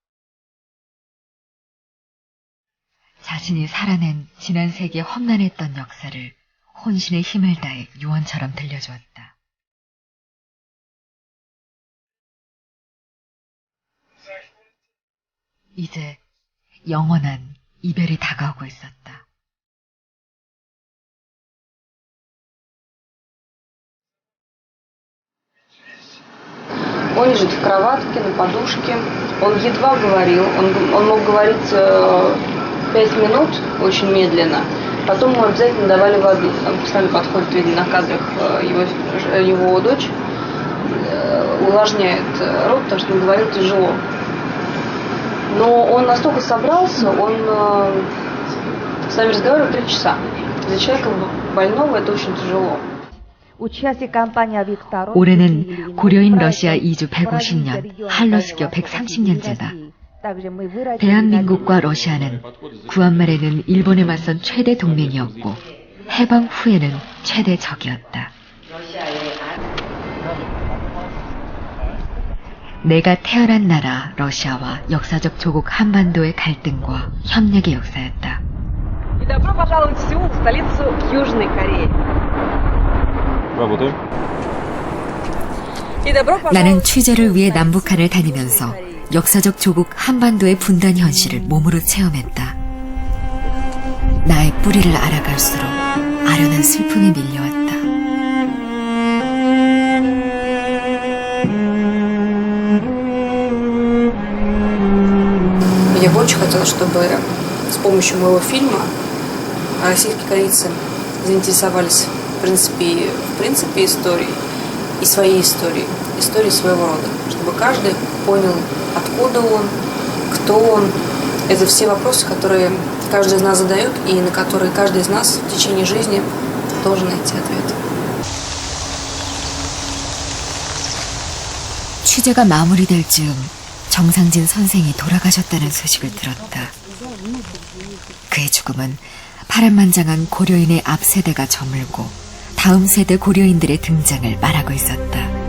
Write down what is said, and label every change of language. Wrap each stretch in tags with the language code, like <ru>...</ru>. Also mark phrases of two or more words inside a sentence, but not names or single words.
<ko>자신이 살아낸 지난 세기의 험난했던 역사를 혼신의 힘을 다해 유언처럼 들려주었다. 이제 영원한 이별이 다가오고 있었다.</ko> <ru>Он лежит в кроватке, на подушке. Он едва говорил. Он мог говорить 5 минут очень медленно. Потом ему обязательно давали воды. Он постоянно подходит, видно на кадрах, его дочь увлажняет рот, потому что он говорил тяжело. Но он настолько собрался, он с нами разговаривал 3 часа. Для человека больного это очень тяжело.</ru> <ko>올해는 고려인 러시아 이주 150년, 한로수교 130년째다. 대한민국과 러시아는 구한 말에는 일본에 맞선 최대 동맹이었고 해방 후에는 최대 적이었다. 내가 태어난 나라 러시아와 역사적 조국 한반도의 갈등과 협력의 역사였다.</ko> <ru>Добро пожаловать в Сеул, столицу Южной Кореи.</ru> <ko>나는 취재를 위해 남북한을 다니면서 역사적 조국 한반도의 분단 현실을 몸으로 체험했다. 나의 뿌리를 알아갈수록 아련한 슬픔이 밀려왔다.</ko> <ru>Я бы очень хотела, чтобы с помощью моего фильма российские корейцы заинтересовались в принципе историей и своей историей своего рода, чтобы каждый понял, откуда он, кто он. Это все вопросы, которые каждый из нас задает и на которые каждый из нас в течение жизни должен найти ответ.</ru> <ko>취재가 마무리될 즈음 정상진 선생이 돌아가셨다는 소식을 들었다. 그의 죽음은 파란만장한 고려인의 앞 세대가 저물고 다음 세대 고려인들의 등장을 말하고 있었다.</ko>